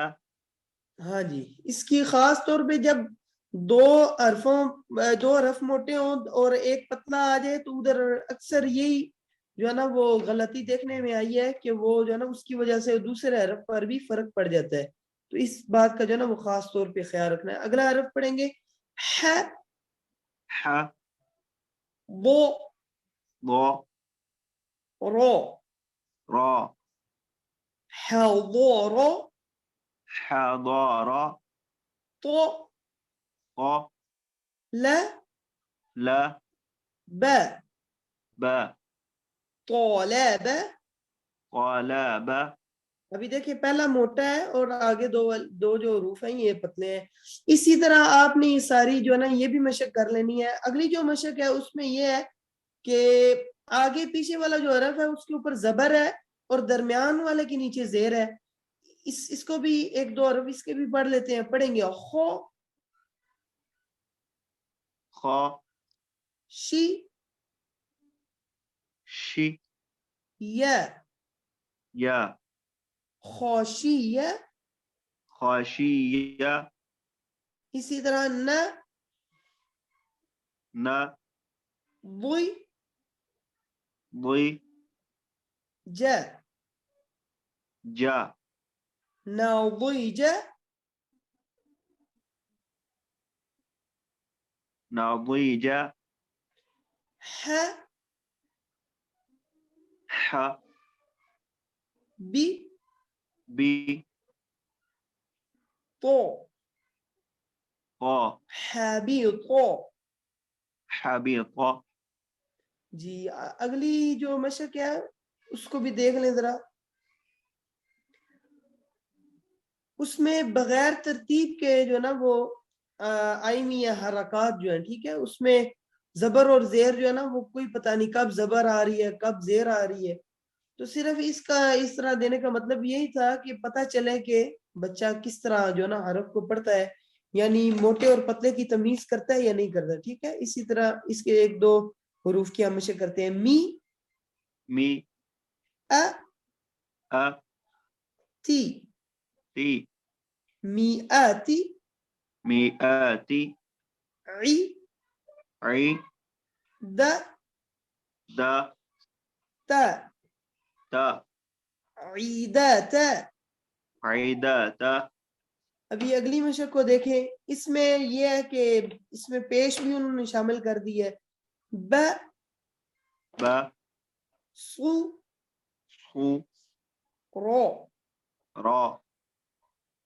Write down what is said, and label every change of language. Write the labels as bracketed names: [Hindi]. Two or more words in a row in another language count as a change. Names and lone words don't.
[Urdu] ہاں جی اس کی خاص طور پہ جب 2 حرف موٹے ہوں اور ایک پتلا آ جائے تو ادھر اکثر یہی جو ہے نا وہ غلطی دیکھنے میں آئی ہے کہ وہ جو ہے نا اس کی وجہ سے دوسرے حرف پر بھی فرق پڑ جاتا ہے تو اس بات کا جو ہے نا وہ خاص طور پہ خیال رکھنا ہے اگلا حرف پڑھیں گے ح ح بو ض رو را حضور حضر تو ق ل ل ب ب طالب طلب ابھی دیکھیں پہلا موٹا ہے اور آگے دو جو حروف ہیں یہ پتلے ہیں اسی طرح آپ نے یہ ساری جو ہے نا یہ بھی مشق کر لینی ہے اگلی جو مشق ہے اس میں یہ ہے کہ آگے پیچھے والا جو حرف ہے اس کے اوپر زبر ہے اور درمیان والے کے نیچے زیر ہے اس کو بھی 1-2 حرف اس کے بھی پڑھ لیتے ہیں پڑھیں گے خو خ شی شی یا یا خوشی خاشیہ اسی طرح نہ ن بوئی ضی ج ج نہ بوئی ج نضیج ح ح بی بی تو ق حبیط حبیط جی اگلی جو مشق ہے اس کو بھی دیکھ لیں ذرا اس میں بغیر ترتیب کے جو نا وہ آئینی یا حرکات جو ہیں ٹھیک ہے اس میں زبر اور زیر جو ہے نا وہ کوئی پتہ نہیں کب زبر آ رہی ہے کب زیر آ رہی ہے تو صرف اس طرح دینے کا مطلب یہی تھا کہ پتہ چلے کہ بچہ کس طرح جو ہے نا حرف کو پڑھتا ہے یعنی موٹے اور پتلے کی تمیز کرتا ہے یا نہیں کرتا ٹھیک ہے اسی طرح اس کے 1-2 حروف کی ہم مشق کرتے ہیں می می ا ا تی تی می آتی میآتی عی عی د د ت ت عیدات عیدات ابھی اگلی مشق کو دیکھیں اس میں یہ ہے کہ اس میں پیش بھی انہوں نے شامل کر دی ہے ب ب سو سو رو را